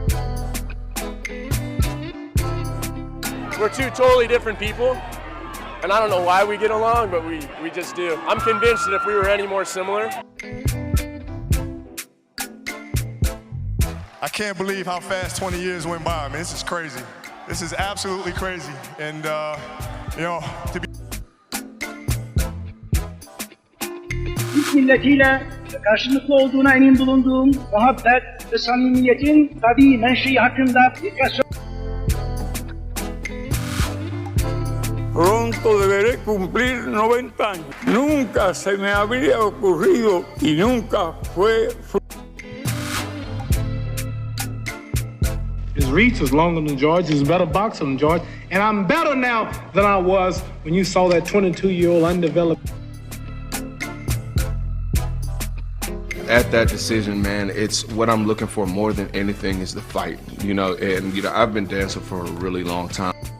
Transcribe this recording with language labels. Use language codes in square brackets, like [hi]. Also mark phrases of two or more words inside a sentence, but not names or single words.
[en] We're two totally different people, and I don't know why we get along, but we just do. I'm convinced that if we were any more similar... I can't believe how fast 20 years went by. I mean, this is crazy. This is absolutely crazy. And, you know, to be... [tr] Türk milletiyle karşılıklı olduğuna emin bulunduğum muhabbet ve samimiyetin tabii menşei hakkında birkaç [es] Pronto deberé cumplir 90 años. Nunca se me habría ocurrido y nunca fue. [en] His reach is longer than George. He's a better boxer than George. And I'm better now than I was when you saw that 22-year-old undeveloped. At that decision, man, it's what I'm looking for more than anything is the fight, you know, and, you know, I've been dancing for a really long time.